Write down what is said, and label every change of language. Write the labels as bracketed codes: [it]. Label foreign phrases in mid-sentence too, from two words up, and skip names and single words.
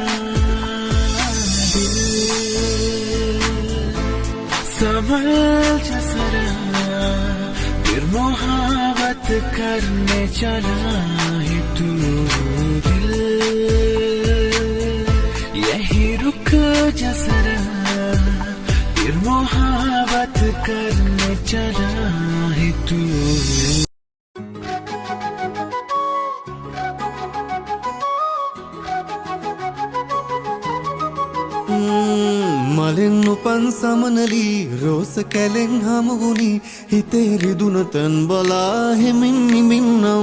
[hi] दिल संभल जा जरा फिर मोहब्बत करने चला है तू दिल यही रुक जा जरा फिर मोहब्बत करने चला है तू [si] මලෙන් උපන් සමනලී රෝස කැලෙන් හමුුණි හිතේ රිදුන තන් බලා හෙමින් නිමින්නම්